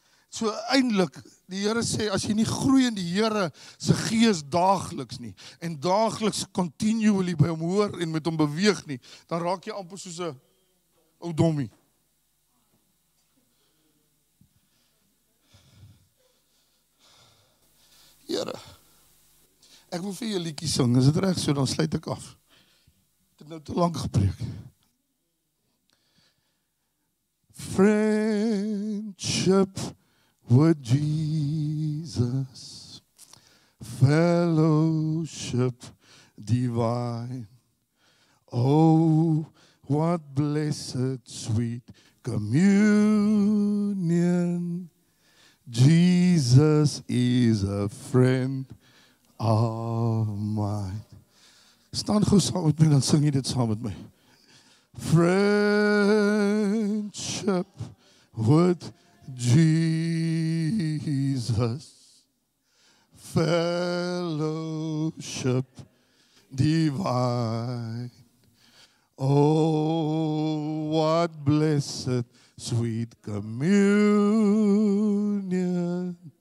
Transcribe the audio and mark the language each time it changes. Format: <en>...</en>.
<af>So eintlik, die Here sê, as jy nie groei in die Here se Gees daagliks nie, en daagliks continually by hom hoor en met hom beweeg nie, dan raak jy amper soos 'n ou dommie. Here, ek wil vir jou 'n liedjie sing, is dit reg so, dan sluit ek af. Ek het nou te lank gepreek.</af> <en>Friendship with Jesus, fellowship divine. Oh, what blessed sweet communion. Jesus is a friend of mine.</en> <af>Staan gou saam met my, dan sing jy dit saam met my.</af> <en>Friendship with Jesus, fellowship divine. Oh, what blessed sweet communion.</en>